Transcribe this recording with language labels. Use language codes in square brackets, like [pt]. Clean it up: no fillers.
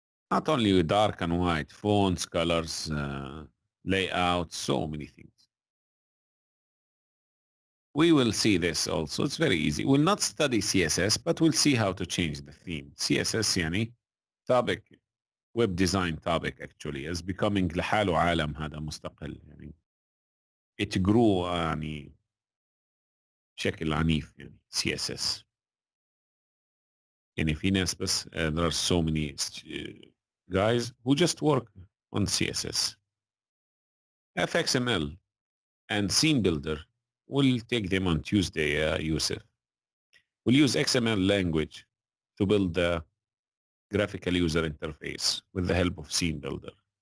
[en] Not only with dark and white, fonts, colors, layout, so many things. We will see this also. It's very easy. We'll not study CSS, but we'll see how to change the theme. CSS يعني topic, web design topic actually is becoming [ar] لحاله عالم هذا مستقل يعني. [en] It grew [ar] يعني بشكل عنيف يعني CSS. يعني في ناس بس [en] there are so many guys who just work on CSS. FXML and Scene Builder, we'll take them on Tuesday, Yusuf. We'll use XML language to build the graphical user interface with the help of Scene Builder.